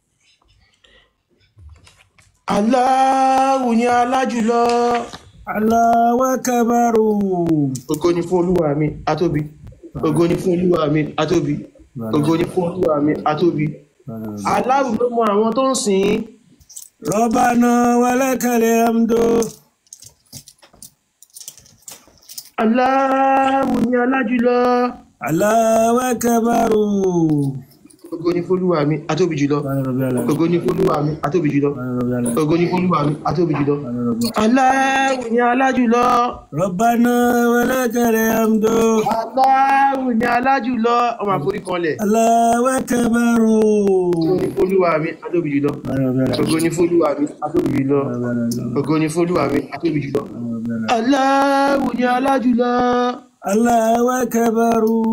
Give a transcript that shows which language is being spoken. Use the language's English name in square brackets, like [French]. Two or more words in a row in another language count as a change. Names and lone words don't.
[Yoruba] Allahu ni alájùlọ. [Arabic] الله أكبر. [Yoruba] Ògo ni fún Olúwa mi atóbi. Ògo ni fún Olúwa mi atóbi. Ògo ni fún Olúwa mi atóbi. Allahu ló mọ àwọn tó ń sìn. [Arabic] ربنا ولك الحمد. [Yoruba] Allahu ni alájùlọ. [Arabic] الله أكبر. [Yoruba] Ògo ni fún Olúwa mi atóbi jùlọ. Ògo ni fún Olúwa mi atóbi jùlọ. Ògo ni fún Olúwa mi atóbi jùlọ. Allahu ni alájùlọ. [Arabic] ربنا ولك الحمد. [Yoruba] Allahu ni alájùlọ. Ọmọ àforí kanlẹ̀. [Arabic] الله أكبر. [Yoruba] Ògo ni fún Olúwa mi atóbi jùlọ. Ògo ni fún Olúwa mi atóbi jùlọ. Ògo ni fún Olúwa mi atóbi jùlọ. Allahu ni alájùlọ. [Arabic] الله أكبر.